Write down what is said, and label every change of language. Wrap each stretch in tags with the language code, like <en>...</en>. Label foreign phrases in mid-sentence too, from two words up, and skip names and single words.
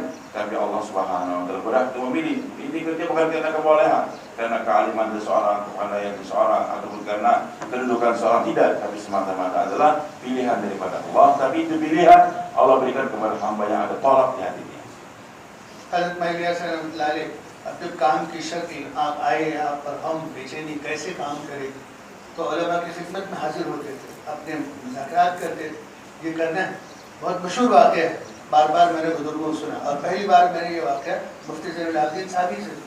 <ms>Tapi</ms> <ar>الله سبحانه وتعالى</ar> <ms>berhak untuk memilih. Ini kerja bukan karena kebolehan, karena kealiman seseorang, kepandaian seseorang, ataupun karena kedudukan seseorang, tidak, tapi semata-mata adalah pilihan daripada Allah. Tapi itu pilihan Allah berikan kepada hamba yang ada tolak di hatinya.</ms> <hi>हज़रत इलियास</hi> <ar>رحمة الله عليه,</ar> <hi>अब जब काम की शक्ल आप आए यहाँ पर, हम बेचैनी कैसे काम करें, तो उलमा की खिदमत में हाजिर होते थे, अपने मुज़ाकरात करते थे, ये करना है। बहुत मशहूर वाक़या है, बार बार मैंने बुजुर्गों को सुना, और पहली बार मैंने ये वाक़या मुफ्ती ज़ैनुल-आबिदीन साहब ही से सुना।</hi>